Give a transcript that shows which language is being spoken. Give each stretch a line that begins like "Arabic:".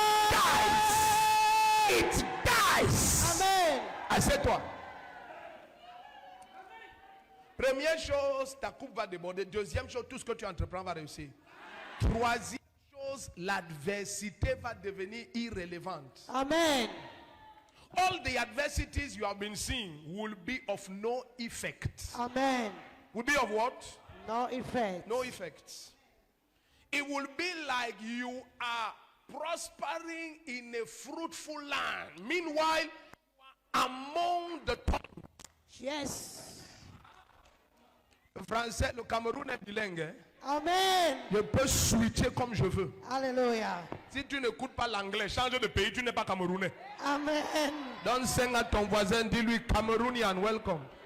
English: Dies. It dies. Amen.
French: Assieds-toi. Première chose, ta coupe va déborder. Deuxième chose, tout ce que tu entreprends va réussir. Troisième chose, l'adversité va devenir irrélevante. Amen.
English: All the adversities you have been seeing will be of no effect. Amen. Will be of what? No effect. No effect. It will be like you are prospering in a fruitful land. Meanwhile, you are among the thorns. Yes.
French: Le français, le Cameroun est bilingue. Hein? Amen. Je peux switcher comme je veux. Hallelujah. Si tu n'écoutes pas l'anglais, change de pays, tu n'es pas camerounais. Amen. Donne 5 à ton voisin, dis-lui
English: Cameroonian, welcome.